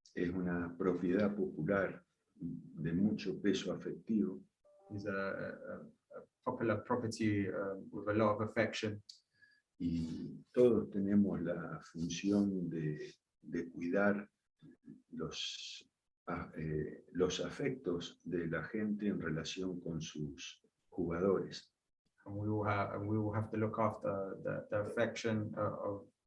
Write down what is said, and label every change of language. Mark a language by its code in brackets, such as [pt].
[es] Es una propiedad popular de mucho peso afectivo. [en] He's a popular property with a lot of affection. [es] Y todos tenemos la función de cuidar los afectos de la gente en relación con sus jugadores. [en] And we will have to look after the affection of